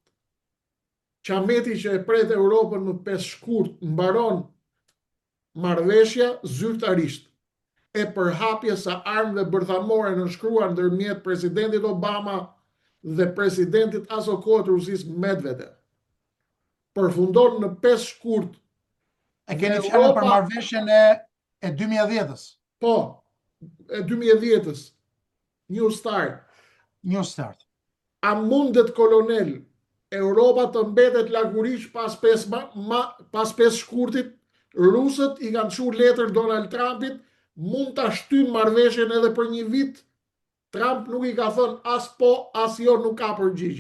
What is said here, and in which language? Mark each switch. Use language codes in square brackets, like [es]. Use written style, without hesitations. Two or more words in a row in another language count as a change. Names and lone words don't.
[sq] Qameti që e pret Europën në 5 shkurt mbaron marrëveshja zyrtarisht e përhapjes së armëve bërthamore nënshkruar ndërmjet presidentit Obama dhe presidentit aso kohë të Rusisë Medvedev. Përfundon në 5 shkurt. E keni fjalën për marrëveshjen e 2010-s. Po, e 2010-s. New Start. New Start. A mundet, kolonel, Europa të mbetet lagurish pas 5 shkurtit? Rusët i kanë çuar letër Donald Trumpit, mund ta shtyjnë marrëveshjen edhe për 1 vit. Trump nuk i ka thënë as po, as jo, nuk ka përgjigje.